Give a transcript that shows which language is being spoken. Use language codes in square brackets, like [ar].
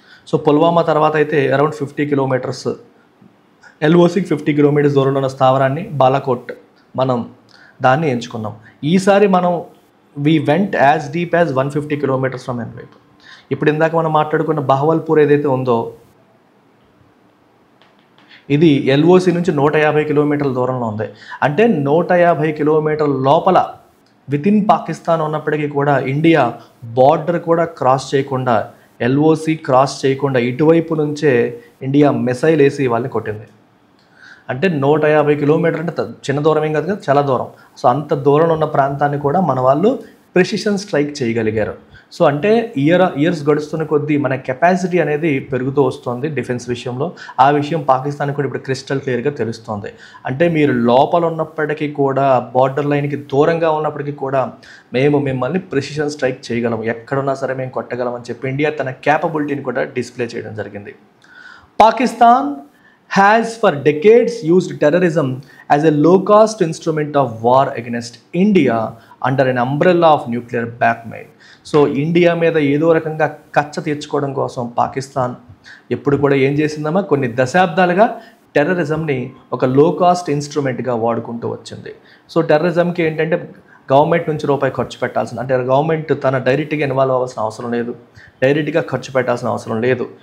[te] So Pulwama తర్వాత అయితే around 50 kilometres, ఎల్ఓసికి 50 kilometres దూరంలో ఉన్న స్థావరాన్ని బాలాకోట్ మనం దాన్ని ఎంచుకున్నాం. ఈసారి మనం [en] we went as deep as 150 kilometers from ఎన్వైపు. [te] ఇప్పుడు ఇందాక మనం మాట్లాడుకున్న బహవల్పూర్ ఏదైతే ఉందో ఇది ఎల్ఓసి నుంచి 150 కిలోమీటర్ల దూరంలో ఉంది. అంటే 150 కిలోమీటర్ల లోపల వితిన్ పాకిస్తాన్ ఉన్నప్పటికీ కూడా ఇండియా బార్డర్ కూడా క్రాస్ చేయకుండా, ఎల్ఓసి క్రాస్ చేయకుండా ఇటువైపు నుంచే ఇండియా మిసైల్ వేసి వాళ్ళని కొట్టింది. అంటే 150 కిలోమీటర్ అంటే చిన్న దూరం ఏం కాదు కదా, చాలా దూరం. సో అంత దూరంలో ఉన్న ప్రాంతాన్ని కూడా మన వాళ్ళు ప్రెసిషన్ స్ట్రైక్ చేయగలిగారు. సో అంటే ఇయర్స్ గడుస్తున్న కొద్దీ మన కెపాసిటీ అనేది పెరుగుతూ వస్తుంది డిఫెన్స్ విషయంలో. ఆ విషయం పాకిస్తాన్ కూడా ఇప్పుడు క్రిస్టల్ క్లియర్గా తెలుస్తుంది. అంటే మీరు లోపల ఉన్నప్పటికీ కూడా, బార్డర్ లైన్కి దూరంగా ఉన్నప్పటికీ కూడా మేము మిమ్మల్ని ప్రెసిషన్ స్ట్రైక్ చేయగలము, ఎక్కడున్నా సరే మేము కొట్టగలం అని చెప్పి ఇండియా తన క్యాపబిలిటీని కూడా డిస్ప్లే చేయడం జరిగింది. [en] Pakistan has for decades used terrorism as a low-cost instrument of war against India under an umbrella of nuclear blackmail. [te] So India మీద ఏదో రకంగా కచ్చ తీర్చుకోవడం కోసం పాకిస్తాన్ ఎప్పుడు కూడా ఏం చేసిందమ్మా, కొన్ని దశాబ్దాలుగా టెర్రరిజంని ఒక లో కాస్ట్ ఇన్స్ట్రుమెంట్గా వాడుకుంటూ వచ్చింది. సో టెర్రరిజంకి ఏంటంటే గవర్నమెంట్ నుంచి రూపాయి ఖర్చు పెట్టాల్సిన, అంటే గవర్నమెంట్ తన డైరెక్ట్గా ఇన్వాల్వ్ అవ్వాల్సిన అవసరం లేదు, డైరెక్ట్గా ఖర్చు పెట్టాల్సిన అవసరం లేదు.